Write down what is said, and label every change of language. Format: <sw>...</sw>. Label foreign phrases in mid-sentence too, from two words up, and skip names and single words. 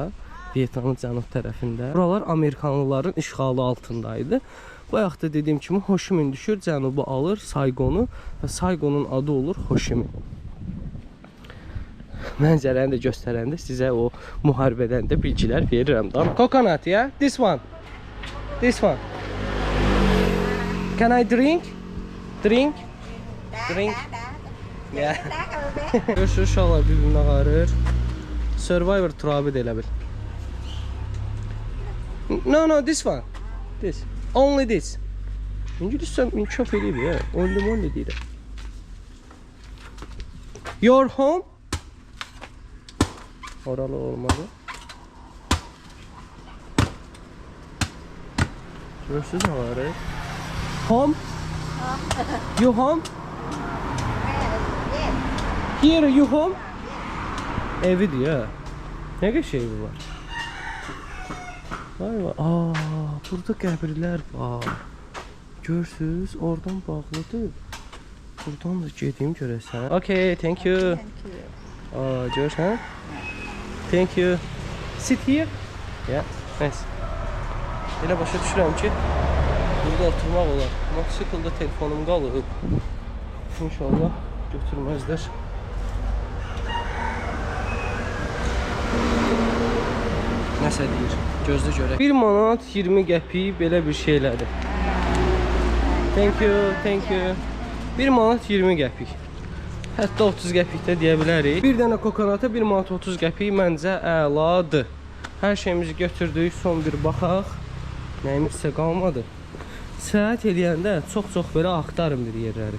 <az>Vietnamın cənub tərəfində. Buralar Amerikanlıların işğalı altındaydı. Bayaq da dediyim kimi Ho Chi Minh düşür, cənubu alır Saigon'u və Saigon'un adı olur Ho Chi Minh. Mənzərəni də göstərəndə sizə o müharibədən də bilgilər verirəm.</az> <en>Coconut, yeah? This one. This one. Can I drink? Drink? Drink? Yeah.</en> <az>Görüşürüz uşaqlar bir-birinə qarır. Survivor turabı da elə bil.</az> <en>No, this one. This. Only this.</en> <az>İngiliscə inkişaf edib ya. Only deyirəm.</az> <en>Your home?</en> <az>Oralı olmadı. Görürsünüz nə var?</az> <en>Home? You home? Here you home?</en> <tr>Evi diyor. Ne kadar şey bu var? Vay vay.</tr> <az>Burada qəbirlər var. Görürsünüz, oradan bağlıdır. Buradan da gedeyim görəsən.</az> <en>Okay, thank you. Görürsən? Thank you. Sit here. Yeah, nice.</en> <az>Elə başa düşürəm ki, burada oturmaq olar. Motosikildə telefonum qalıb. İnşallah götürməzlər. Nəsə deyir, gözlə görək. 1 manat 20 qəpik belə bir şeylədir.</az> <en>Thank you.</en> <az>1 manat 20 qəpik. Hətta 30 qəpik də deyə bilərik. Bir dənə kokonata 1 manat 30 qəpik məncə əladır. Hər şeyimizi götürdük, son bir baxaq. Nəyimizsə qalmadı. Səyahət eləyəndə çox belə axtarım bir yerləri.</az>